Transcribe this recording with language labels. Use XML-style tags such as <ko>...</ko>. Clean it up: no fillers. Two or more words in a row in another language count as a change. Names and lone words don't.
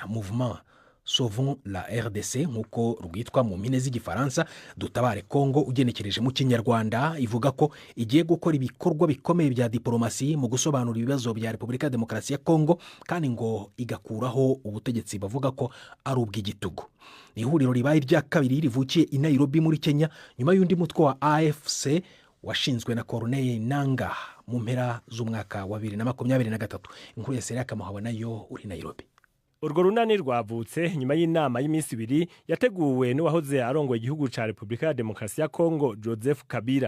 <rw>Mouvement Sauvons la RDC nk'uko rwitwa mu mpine z'igifaransa, dutabare Kongo ugenekereje mu Kinyarwanda, ivuga ko igiye gukora ibikorwa bikomeye bya diplomasi mu gusobanura ibibazo bya Repubulika ya Demokarasi ya Kongo kandi ngo igakuraho ubutegetsi bavuga ko ari ubw'igitugu. Ni ihuriro ribaye rya kabiri rivukiye i Nairobi muri Kenya nyuma y'undi mutwe wa AFC washinzwe na Corneille Nangaa mu mpera z'umwaka wa 2023. Inkuru ya Sereka Muhawe nayo uri Nairobi. Urwo runani rwavutse nyuma y'inama y'iminsi 2 yateguwe n'uwahoze arongoye igihugu ca Repubulika ya Demokarasi ya Kongo Joseph Kabila.</rw>